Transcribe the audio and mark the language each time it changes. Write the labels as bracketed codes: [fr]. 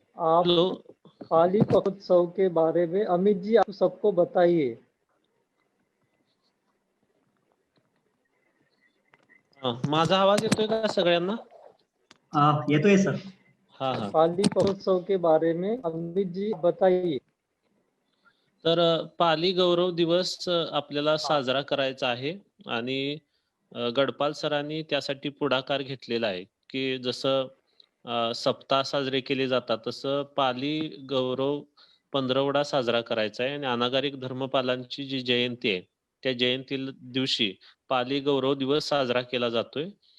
[hi] आप पाली उत्सव के बारे में अमित जी आप सबको बताइए। [mr] माझा आवाज येतोय का सगळ्यांना? येतोय सर. हाँ हाँ [hi] पाली उत्सव के बारे में अमित जी बताइए। [mr] तर पाली गौरव दिवस आपल्याला साजरा करायचा आहे आणि गडपाल सरांनी त्यासाठी पुढाकार घेतलेला आहे की जसं सप्ताह साजरे केले जातात तसं पाली गौरव पंधरवडा साजरा करायचा आहे आणि अनागारिक धर्मपालांची जी जयंती आहे त्या जयंती दिवशी पाली गौरव दिवस साजरा केला जातोय